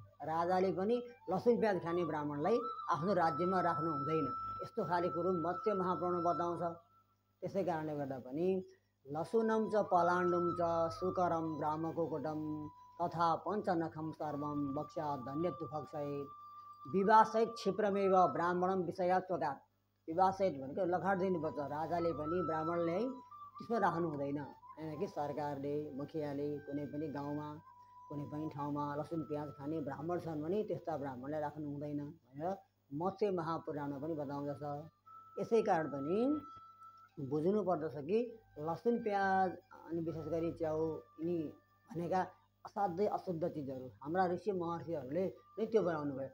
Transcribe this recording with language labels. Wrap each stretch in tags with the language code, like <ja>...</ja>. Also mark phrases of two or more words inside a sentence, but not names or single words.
<ne>राजाले पनि लसुन प्याज खाने ब्राह्मणलाई आफ्नो राज्यमा राख्नु हुँदैन। यस्तो खाले कुरो मत्स्य महापुराणमा बताउँछ। त्यसै कारणले गर्दा पनि</ne> <sa>लसुनम च पलाण्डुम च सुकरम ग्राम कुकुटम तथा पञ्चनखम सर्वम वक्षा धन्यत्व भक्षये विवासयत क्षिप्रमेव ब्राह्मणम विषयात्वका।</sa> <ne>विवासयत भनेको लखाड दिनुपर्छ। राजाले पनि ब्राह्मणले त्यसमा राख्नु हुँदैन हैन कि सरकारले मुखियाले कुनै पनि गाउँमा कुनै पनि ठाउँमा लसुन प्याज खाने ब्राह्मण छन् भने त्यस्ता ब्राह्मणलाई राख्नु हुँदैन भनेर मत्स्य महापुराणमा पनि बताउँदछ। यसै कारण पनि बुझ्नु पर्दछ कि लसुन प्याज अनि विशेष गरी च्याउ यिनी भनेका असाध्यै अशुद्ध चिजहरू हाम्रा ऋषि महर्षिहरूले नै त्यो बनाउनु भयो।</ne>